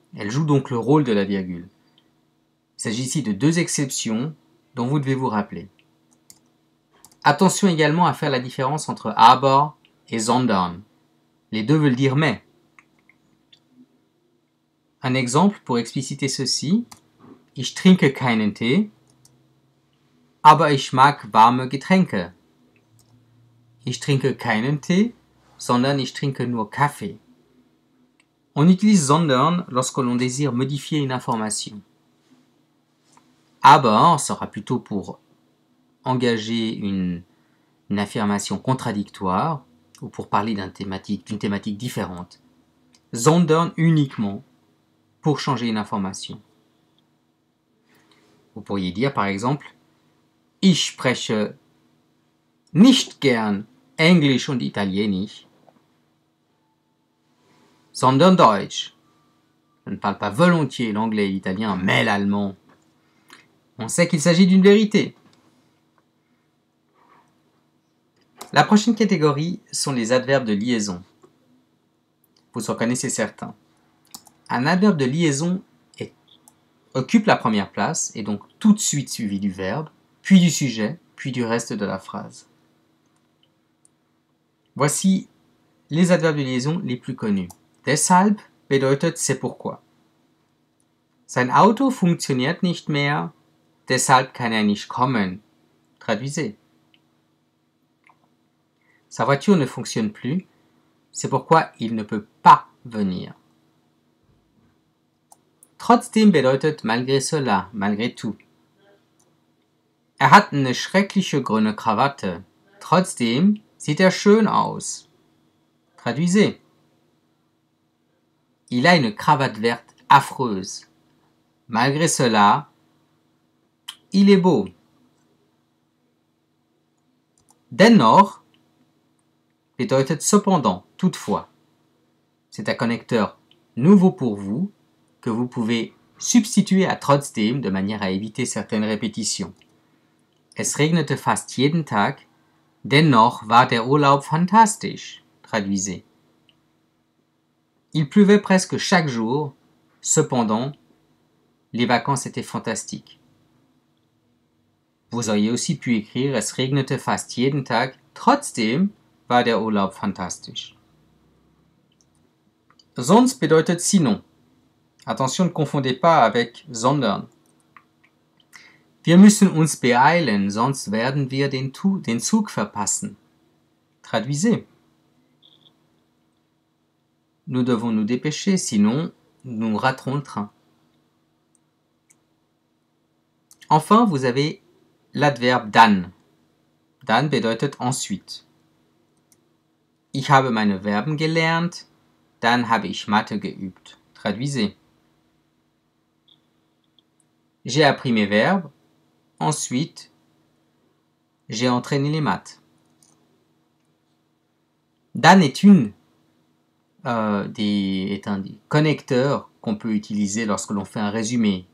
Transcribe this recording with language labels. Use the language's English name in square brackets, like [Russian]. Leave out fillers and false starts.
[French] Elles jouent donc le rôle de la virgule. Il s'agit ici de deux exceptions dont vous devez vous rappeler. Attention également à faire la différence entre aber et sondern. Les deux veulent dire mais. Un exemple pour expliciter ceci. [German] Ich trinke keinen Tee, aber ich mag warme Getränke. Ich trinke keinen Tee, sondern ich trinke nur Kaffee. [French] On utilise sondern lorsque l'on désire modifier une information. Aber sera plutôt pour engager une affirmation contradictoire ou pour parler d'une thématique différente. Sondern uniquement pour changer une information. Vous pourriez dire par exemple [German] Ich spreche nicht gern Englisch und Italienisch, sondern Deutsch. [French] Je ne parle pas volontiers l'anglais et l'italien, mais l'allemand. On sait qu'il s'agit d'une vérité. La prochaine catégorie sont les adverbes de liaison. Vous en connaissez certains. Un adverbe de liaison occupe la première place et donc tout de suite suivi du verbe, puis du sujet, puis du reste de la phrase. Voici les adverbes de liaison les plus connus. [German] Deshalb bedeutet [French] c'est pourquoi. [German] Sein Auto funktioniert nicht mehr, deshalb kann er nicht kommen. [French] Traduisez. Sa voiture ne fonctionne plus, c'est pourquoi il ne peut pas venir. Trotzdem [German] bedeutet [French] malgré cela, malgré tout. [German] Er hat eine schreckliche grüne Krawatte. Trotzdem sieht er schön aus. [French] Traduisez. Il a une cravate verte affreuse. Malgré cela, il est beau. Dennoch [German] bedeutet [French] cependant, toutefois. C'est un connecteur nouveau pour vous que vous pouvez substituer à trotzdem de manière à éviter certaines répétitions. [German] Es regnete fast jeden Tag, dennoch war der Urlaub fantastisch. [French] Traduisez. Il pleuvait presque chaque jour, cependant, les vacances étaient fantastiques. Vous auriez aussi pu écrire [German] Es regnete fast jeden Tag, trotzdem war der Urlaub fantastisch. Sonst bedeutet [French] sinon. Attention, ne confondez pas avec sondern. [German] Wir müssen uns beeilen, sonst werden wir den Zug verpassen. [French] Traduisez. Nous devons nous dépêcher, sinon nous raterons le train. Enfin, vous avez l'adverbe dann. [German] Dann bedeutet [French] ensuite. [German] Ich habe meine Verben gelernt, dann habe ich Mathe geübt. [French] Traduisez. J'ai appris mes verbes, ensuite j'ai entraîné les maths. Dan est un des connecteurs qu'on peut utiliser lorsque l'on fait un résumé.